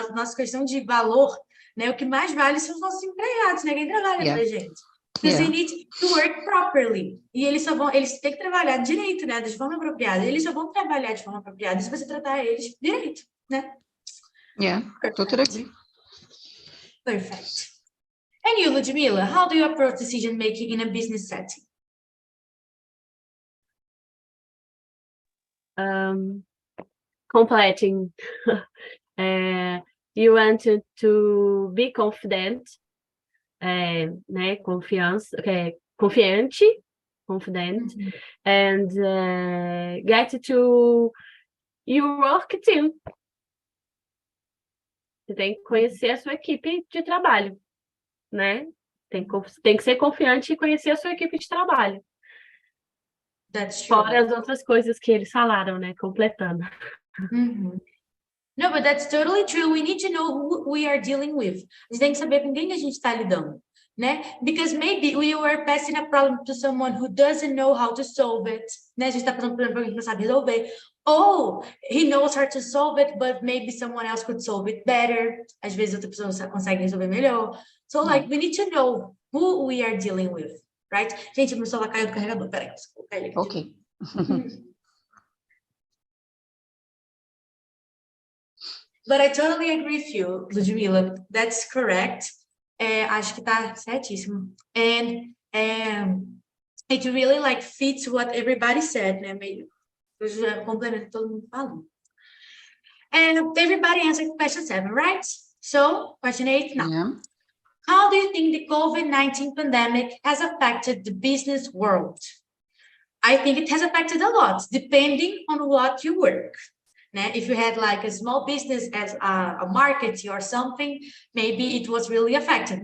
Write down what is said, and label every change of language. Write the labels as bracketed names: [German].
[Portuguese] Nossa questão de valor, né? O que mais vale são os nossos empregados, né? Quem trabalha pra gente. [English] Because they need to work properly. [Portuguese] E eles têm que trabalhar direito, né? De forma apropriada. Eles só vão trabalhar de forma apropriada se você tratar eles direito, né? [English] Yeah, totally agree. Perfect. And you, Ludmila, how do you approach decision making in a business setting? Completing. You want to be confident, né? Confiante, confident, and get to your work team. [Portuguese] Você tem que conhecer a sua equipe de trabalho, né? Tem que ser confiante e conhecer a sua equipe de trabalho. [English] That's true. [Portuguese] Fora as outras coisas que eles falaram, né? Completando. Uhum. [English] No, but that's totally true. We need to know who we are dealing with. [Portuguese] A gente tem que saber com quem a gente está lidando, né? [English] Because maybe we were passing a problem to someone who doesn't know how to solve it, né? [Portuguese] A gente está passando por um problema que não sabe resolver. [English] Ou he knows how to solve it, but maybe someone else could solve it better. [Portuguese] Às vezes outra pessoa consegue resolver melhor. [English] So, like, we need to know who we are dealing with, right? [Portuguese] Gente, meu celular caiu do carregador. Peraí, vou colocar ele aqui. [English] Ok. But I totally agree with you, Ludmila. That's correct. [Portuguese] Acho que tá certíssimo. [English] And it really like fits what everybody said, né? [Portuguese] Meio complemento todo mundo falando. [English] And everybody answered question 7, right? So question 8 now. Yeah. How do you think the COVID-19 pandemic has affected the business world? I think it has affected a lot, depending on what you work. If you had like a small business as a market or something, maybe it was really affected.